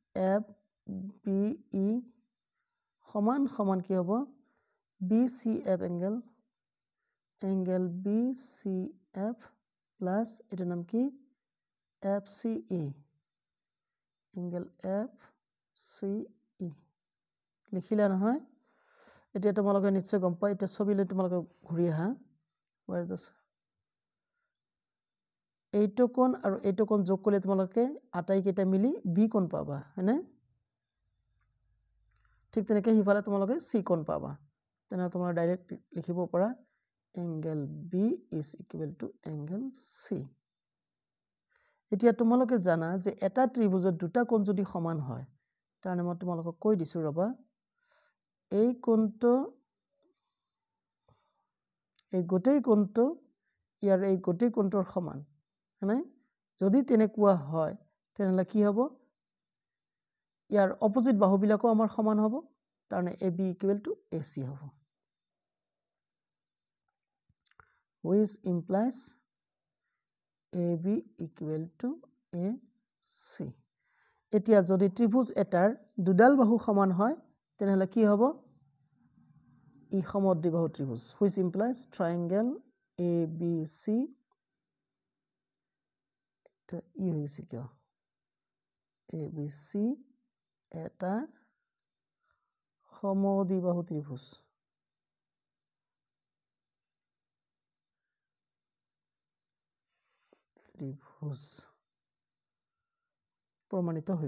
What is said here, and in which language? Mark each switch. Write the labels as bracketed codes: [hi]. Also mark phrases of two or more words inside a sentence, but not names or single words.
[as] FBE সমান সমান কি হ'ব BCF [en] angle BCF plus [as] এইটো নাম কি FCE [en] angle FCE [as] লিখিলা নহয় এতিয়া তোমালোকে নিশ্চয় গম পাই এটা ছবিলৈ তোমালোকে ঘূৰি আহা [en] where is this [as] এইটো কোণ আৰু এইটো কোণ যোগ কৰিলে তোমালোকে আটাইকেইটা মিলি বি কোণ পাবা হয়নে ঠিক তেনেকৈ হিফালে তোমালোকে সি কোণ পাবা তেনে তোমালোকে ডাইৰেক্ট লিখিব পাৰা [en] angle B is equal to angle C [as] এতিয়া তোমালোকে জানা যে এটা ত্ৰিভুজৰ দুটা কোণ যদি সমান হয় তাৰ মানে মই তোমালোকক কৈ দিছো ৰবা এই কোণটো এই গোটেই কোণটো ইয়াৰ এই গোটেই কোণটোৰ সমান হয়নে যদি তেনেকুৱা হয় তেনহলে কি হ'ব ইয়াৰ অপোজিট বাহুবিলাকো আমাৰ সমান হ'ব তাৰনে [en] AB equal to AC [as] হ'ব [en] which implies AB equal to AC [as] এতিয়া যদি ত্ৰিভুজ এটাৰ দুডাল বাহু সমান হয় তেনহলে কি হ'ব ই সমদ্বিবাহু ত্ৰিভুজ [en] which implies triangle ABC [as] এটা ই হৈছে কি ABC এটা সমদ্বিবাহু ত্ৰিভুজ প্ৰমাণিত হৈ